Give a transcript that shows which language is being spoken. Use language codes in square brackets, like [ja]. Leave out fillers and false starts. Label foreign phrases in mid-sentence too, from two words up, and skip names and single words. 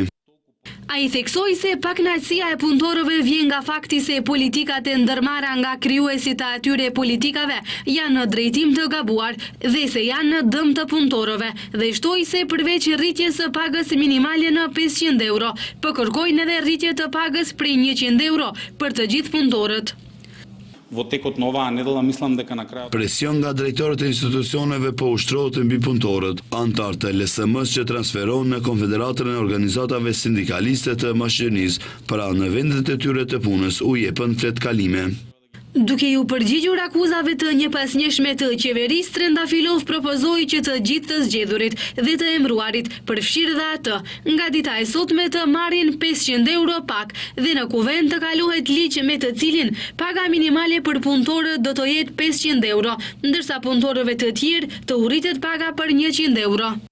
[sq] A i theksoi se pakënaqësia e punëtorëve vjen nga fakti se politikat e ndërmarra nga krijuesit e atyre politikave janë në drejtim të gabuar dhe se janë në dëm të punëtorëve dhe shtoi se përveç rritjes së pagës minimale në 500 euro, po kërkojnë edhe rritje të pagës prej 100 euro për të gjithë punëtorët. [mk] Во текот на оваа недела мислам дека на крајот [sq] Presion nga drejtorët e institucioneve po ushtrohet mbi punëtorët, anëtarë të LSM-s që transferohen në Konfederatën e Organizatave Sindikaliste të Maqedonisë, pra në vendet e tyre të punës u jepën fletkalime. Duke ju përgjigjur akuzave të njëpasnjeshme të qeverisë, Trendafilov propozoi që të gjithë të zgjedhurit dhe të emëruarit, përfshirë dhe atë, nga dita e sotme të marrin 500 euro pak dhe në kuvend të kalohet ligj me të cilin paga minimale për punëtorët do të jetë 500 euro, ndërsa punëtorëve të tjerë të urritet paga për 100 euro.